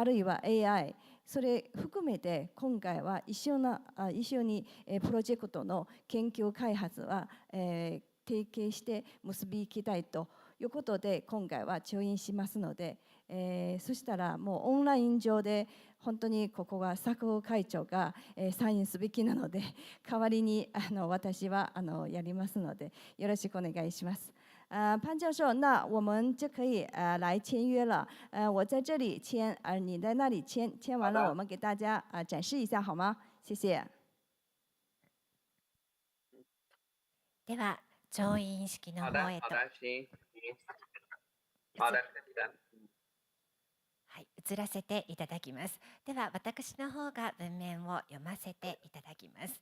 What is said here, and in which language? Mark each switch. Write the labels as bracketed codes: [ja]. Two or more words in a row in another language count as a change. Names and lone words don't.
[ja] るいは AI、それ含めて今回は一緒にプロジェクトの研究開発は、提携して結びいきたいということで今回は調印しますので、そしたらもうオンライン上で本当にここが佐久会長が、サインすべきなので代わりに私はやりますのでよろしくお願いします。 [zh] 潘教授，那我们就可以来签约了。我在这里签，你在那里签，签完了我们给大家展示一下好吗？谢谢。 [ja] では調印式の方へと。はい、移らせていただきます。では私の方が文面を読ませていただきます。